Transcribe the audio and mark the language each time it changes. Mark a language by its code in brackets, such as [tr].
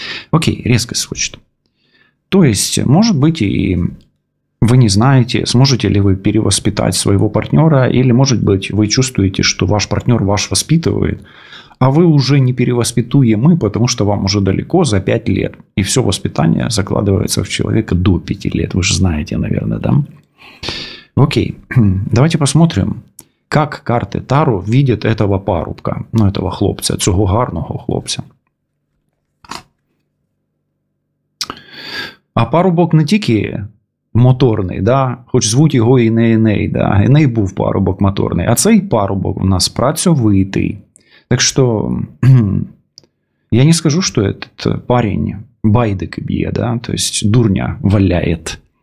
[ru] Окей, резко скочит. То есть, может быть, и вы не знаете, сможете ли вы перевоспитать своего партнера, или, может быть, вы чувствуете, что ваш партнер ваш воспитывает, а вы уже не перевоспитуемы, потому что вам уже далеко за 5 лет. И все воспитание закладывается в человека до 5 лет. Вы же знаете, наверное, да? Окей, давайте посмотрим, как карты Таро видят этого парубка, ну, этого хлопця, [uk] цього гарного хлопця. А парубок не тільки моторний, да? Хоч звуть його і не Еней, да? Еней був парубок моторний, а цей парубок у нас працьовитий. [ru] Так что я не скажу, что этот парень байдики бьет, да, то есть дурня валяет.